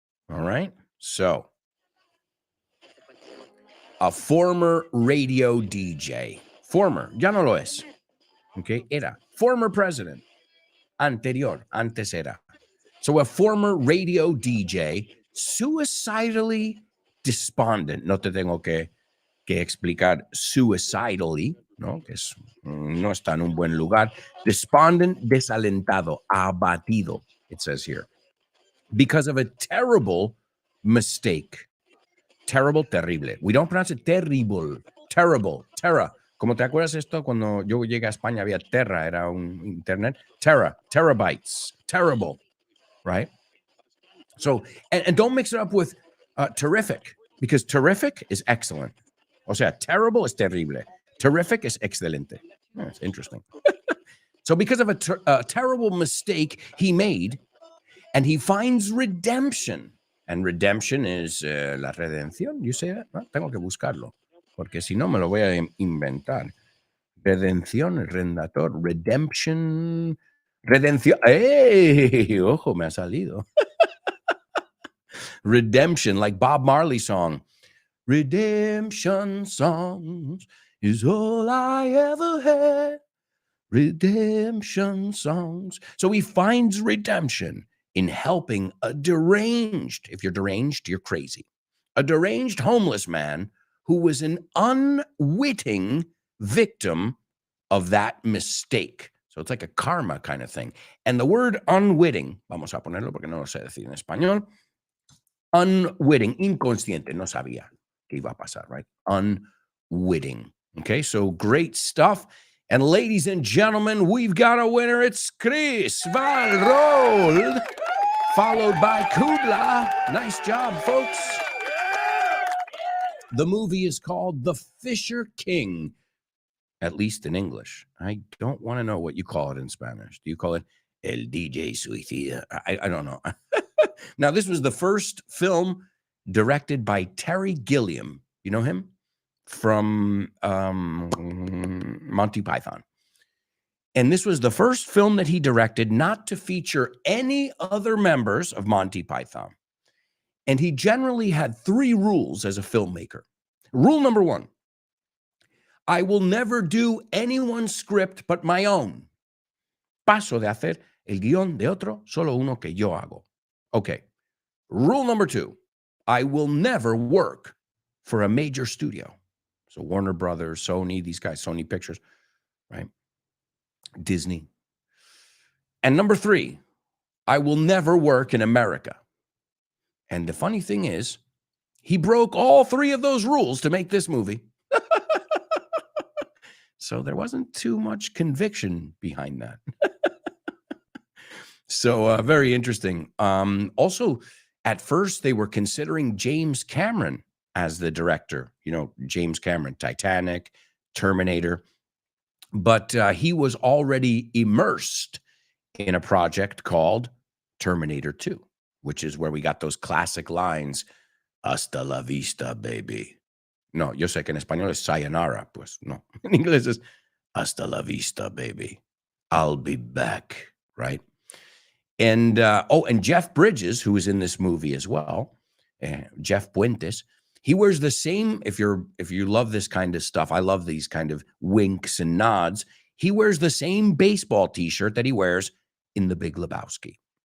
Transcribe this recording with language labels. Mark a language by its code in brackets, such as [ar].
[en] All right? So, a former radio DJ. [es] Former, ya no lo es. Okay, era. [en] Former president. [es] Anterior, antes era. [en] So a former radio DJ, suicidally despondent. [es] No te tengo que explicar suicidally, ¿no? Que es, no está en un buen lugar. [en] Despondent, [es] desalentado, abatido, [en] it says here. Because of a terrible mistake. Terrible, terrible. We don't pronounce it terrible. Terrible, terra. [es] Como te acuerdas esto, cuando yo llegué a España había Terra, era un internet. [en] Terra, terabytes, terrible, right? So, and don't mix it up with terrific, because terrific is excellent. [es] O sea, [en] terrible is terrible. Terrific is excelente. That's interesting. So because of a terrible mistake he made, and he finds redemption. And redemption is [es] la redención. [en] You say that? [es] No, tengo que buscarlo. Porque si no me lo voy a inventar. Redención, rendator, redemption, redención. ¡Ey! Ojo, me ha salido. [en] Redemption, like Bob Marley's song. Redemption songs is all I ever had. Redemption songs. So he finds redemption in helping a deranged, if you're deranged, you're crazy, a deranged homeless man who was an unwitting victim of that mistake. So it's like a karma kind of thing. And the word unwitting, [es] vamos a ponerlo porque no lo sé decir en español, unwitting, inconsciente, no sabía que iba a pasar, right? [en] Unwitting. Okay, so great stuff. And ladies and gentlemen, we've got a winner. It's Chris Van Roll, followed by Kubla. Nice job, folks. The movie is called The Fisher King, at least in English. I don't want to know what you call it in Spanish. Do you call it El DJ Suicida? I don't know. Now, this was the first film directed by Terry Gilliam. You know him? From Monty Python. And this was the first film that he directed not to feature any other members of Monty Python. And he generally had 3 rules as a filmmaker. Rule number 1, I will never do anyone's script but my own. [es] Paso de hacer el guión de otro, solo uno que yo hago. [en] Okay. Rule number 2, I will never work for a major studio. So Warner Brothers, Sony, these guys, Sony Pictures, right? Disney. And number 3, I will never work in America. And the funny thing is, he broke all 3 of those rules to make this movie. So there wasn't too much conviction behind that. So very interesting. Also, at first, they were considering James Cameron as the director. You know, James Cameron, Titanic, Terminator. But he was already immersed in a project called Terminator 2, which is where we got those classic lines, [es] hasta la vista, [en] baby. [es] No, yo sé que en español es sayonara, pues no. En inglés es hasta la vista, baby. [en] I'll be back, right? And, and Jeff Bridges, who is in this movie as well, Jeff Puentes, he wears the same, if you love this kind of stuff, I love these kind of winks and nods, he wears the same baseball t-shirt that he wears in The Big Lebowski.